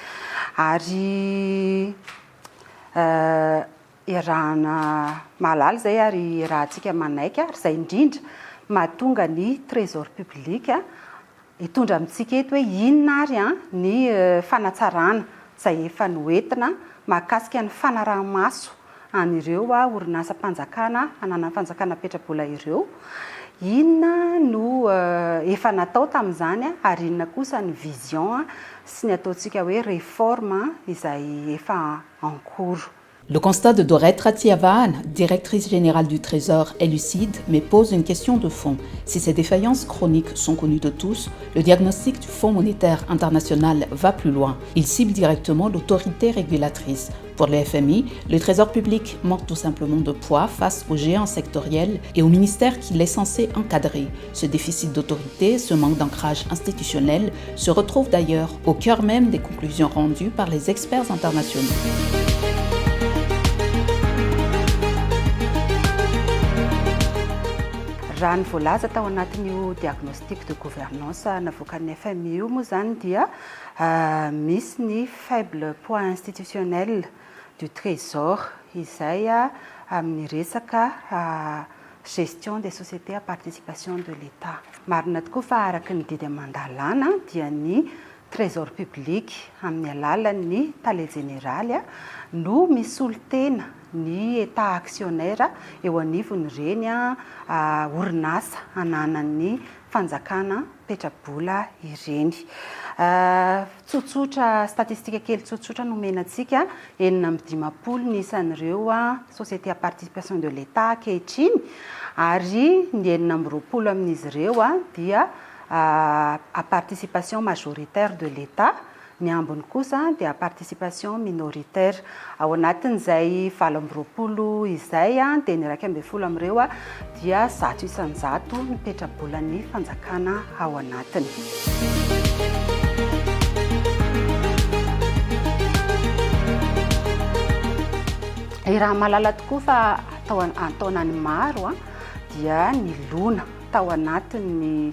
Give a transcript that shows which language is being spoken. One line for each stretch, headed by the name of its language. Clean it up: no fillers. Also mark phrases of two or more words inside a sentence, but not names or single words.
Malagasy: ary iarahana malala izay ary rahantsika manaiky ary izay indrindra mahatonga ny
French: trésor public
Malagasy: hitondra amintsika eto hoe inona ary ny fanatsarana izay efa noentina mahakasika ny fanaraha-maso an'ireo orinasa-panjakana ananan'ny fanjakana petrabola ireo. Inona no efa natao tamin'izany ary inona kosa ny vision sy ny ataontsika hoe réforme izay efa
French: en cours. Le constat de Dorette Ratiavahan, directrice générale du Trésor, est lucide, mais pose une question de fond. Si ces défaillances chroniques sont connues de tous, le diagnostic du Fonds monétaire international va plus loin. Il cible directement l'autorité régulatrice. Pour le FMI, le Trésor public manque tout simplement de poids face aux géants sectoriels et au ministère qu'il est censé encadrer. Ce déficit d'autorité, ce manque d'ancrage institutionnel se retrouve d'ailleurs au cœur même des conclusions rendues par les experts internationaux.
Malagasy: Raha ny voalaza tao anatin'io
French: diagnostic de gouvernance
Malagasy: navoakan'ny FMI io moa zany dia misy ny
French: faible poids institutionnel du trésor
Malagasy: izay amin'ny resaka
French: gestion des sociétés à participation de l'État.
Malagasy: Marina tokoa fa araky ny didy mandalana dia ny
French: trésor public
Malagasy: amin'ny alalan'ny tale généraly no misolo tena ny
French: état actionnaire
Malagasy: eo anivon'ireny orinasa ananan'ny fanjakana petrabola ireny. Tsotsotra statistika kely tsotsotra nomenantsika 9.50 ny isan'ireo
French: société à participation de l'État
Malagasy: ankehitriny ary ny 9.20 amin'izy ireo dia
French: à participation majoritaire de l'État.
Malagasy: Ny ambiny kosa dia
French: à participation minoritaire.
Malagasy: Ao anatin'izay 20 izay dia ny 12 amin'ireo dia 100% ny petrabolan'ny fanjakana ao anatiny. Raha malala tokoa fa ataonany maro dia ny lona tao anatin'ny